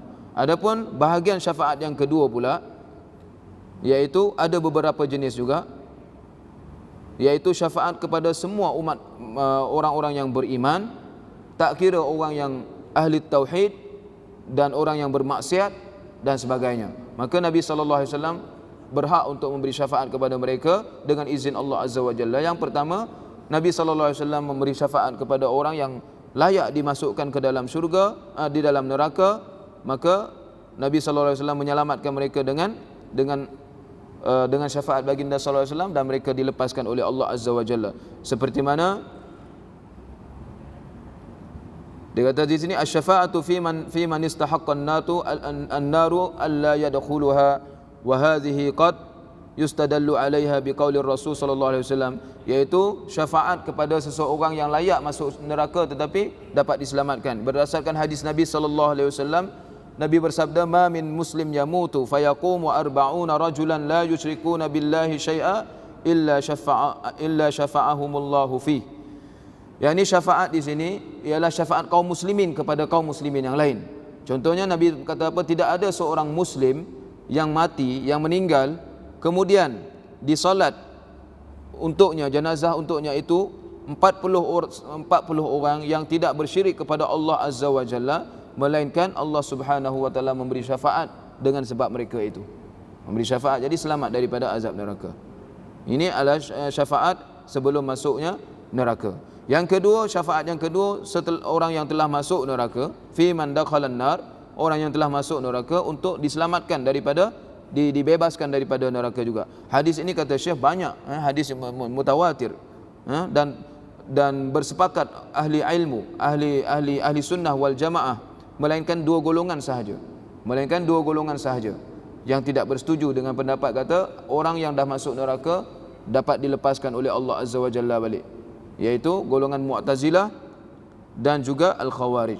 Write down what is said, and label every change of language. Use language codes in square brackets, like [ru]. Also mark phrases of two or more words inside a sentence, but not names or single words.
[ms] Adapun bahagian syafaat yang kedua pula, iaitu ada beberapa jenis juga, iaitu syafaat kepada semua umat orang-orang yang beriman, tak kira orang yang ahli tauhid dan orang yang bermaksiat dan sebagainya. Maka Nabi [ar] صلى الله عليه وسلم [ms] berhak untuk memberi syafaat kepada mereka dengan izin Allah [ar] عز وجل. [ms] Yang pertama, Nabi [ar] صلى الله عليه وسلم [ms] memberi syafaat kepada orang yang layak dimasukkan ke dalam syurga, di dalam neraka, maka Nabi [ar] صلى الله عليه وسلم [ms] menyelamatkan mereka dengan syafaat baginda [ar] صلى الله عليه وسلم, [ms] dan mereka dilepaskan oleh Allah [ar] عز وجل. [ms] Seperti mana dia kata di sini, [ar] الشفاعة في من استحق النار ألا يدخلها وهذه قد يستدل عليها بقول الرسول صلى الله عليه وسلم, [ms] iaitu syafaat kepada seseorang yang layak masuk neraka tetapi dapat diselamatkan. Berdasarkan hadis Nabi [ar] صلى الله عليه وسلم, [ms] Nabi bersabda, [ar] "ما من مسلم يموت فيقوم 40 رجلا لا يشركون بالله شيئا إلا شفعهم الله فيه." [ms] Yang ini syafaat di sini ialah syafaat kaum muslimin kepada kaum muslimin yang lain. Contohnya Nabi kata apa? Tidak ada seorang muslim yang mati, yang meninggal, kemudian disolat untuknya, jenazah untuknya itu 40 orang yang tidak bersyirik kepada Allah [ar] عز وجل, [ms] melainkan Allah [ar] سبحانه وتعالى [ms] memberi syafaat dengan sebab mereka itu. Memberi syafaat, jadi selamat daripada azab neraka. Ini adalah syafaat sebelum masuknya neraka. Yang kedua, syafaat yang kedua setelah orang yang telah masuk neraka, [ar] في من دخل النار, [ms] orang yang telah masuk neraka untuk diselamatkan daripada dibebaskan daripada neraka juga. Hadis ini kata Syekh banyak, hadis mutawatir, dan bersepakat ahli ilmu, ahli sunnah wal jamaah, melainkan dua golongan sahaja yang tidak bersetuju dengan pendapat kata orang yang dah masuk neraka dapat dilepaskan oleh Allah [ar] عز وجل [ms] balik, iaitu golongan Mu'tazilah dan juga Al-Khawarij.